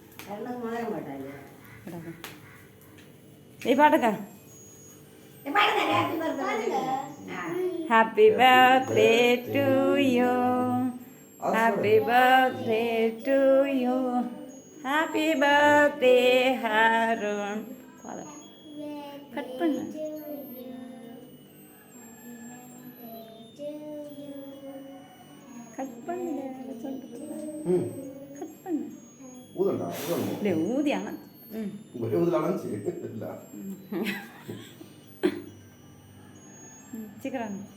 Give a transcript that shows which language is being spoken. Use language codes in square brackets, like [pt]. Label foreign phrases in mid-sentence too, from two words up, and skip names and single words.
[en] ഈ പാട്ടൊക്കെ Happy birthday to you, happy birthday to you, happy birthday Harun. [ta] കട്ട് பண்ணு. கட் பண்ணு கட் பண்ணு. ஊதண்டா ஊதணும். இல்ல ஊதியானா ஒரே ஊதலானே இல்ல. சிக்கறான்.